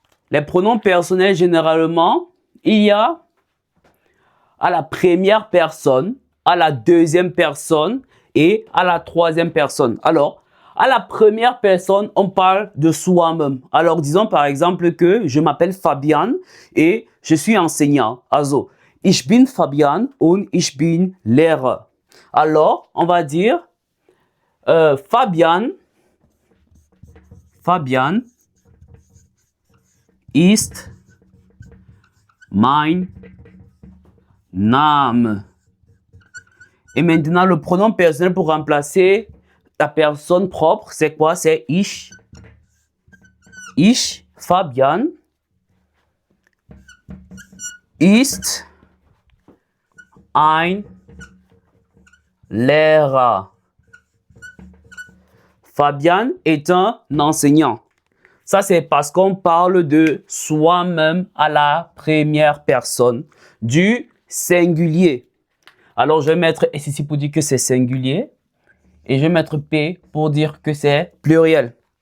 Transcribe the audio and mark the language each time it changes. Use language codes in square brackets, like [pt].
[fr] Les pronoms personnels, généralement, il y a à la première personne, à la deuxième personne et à la troisième personne. Alors, à la première personne, on parle de soi-même. Alors, disons par exemple que je m'appelle Fabian et je suis enseignant. [de] Also, ich bin Fabian und ich bin Lehrer. [fr] Alors, on va dire [de] Fabian ist mein Name. [fr] Et maintenant, le pronom personnel pour remplacer la personne propre, c'est quoi? C'est ich. [de] Ich, Fabian, ist ein Lehrer. [fr] Fabian est un enseignant. Ça, c'est parce qu'on parle de soi-même à la première personne, du singulier. Alors, je vais mettre S ici pour dire que c'est singulier. Et je vais mettre P pour dire que c'est pluriel.